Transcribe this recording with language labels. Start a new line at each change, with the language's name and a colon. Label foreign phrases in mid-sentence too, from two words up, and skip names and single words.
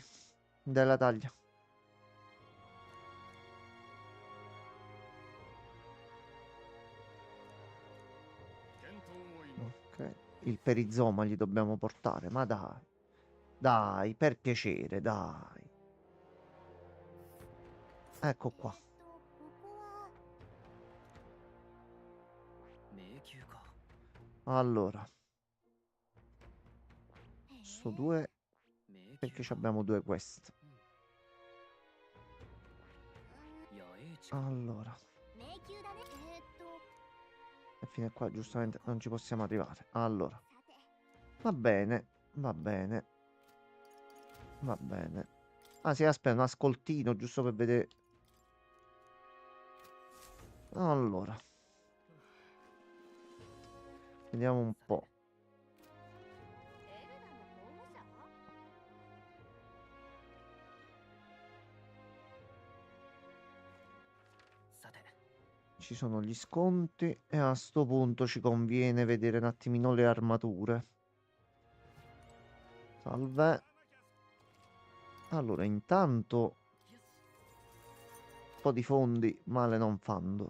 Italian: Della taglia. Ok. Il perizoma gli dobbiamo portare. Ma dai. Dai, per piacere, dai. Ecco qua.
Japanese: ここは迷宮か。
Italian: Allora. Sto 2
Japanese: 迷宮
Italian: perché
Japanese: か。
Italian: abbiamo 2 quest.
Japanese: 野営地か。
Italian: Allora.
Japanese: 迷宮だね。
Italian: E fino a qua giustamente non ci possiamo arrivare. Allora.
Japanese: さて
Italian: Va bene. Va bene. Va bene. Ah sì, aspetta, un ascoltino giusto per vedere. Allora. Vediamo un po'.
Japanese: エルダの候補者さて、
Italian: Ci sono gli sconti e a sto punto ci conviene vedere un attimino le armature. Salve. Allora, intanto un po' di fondi male non fanno.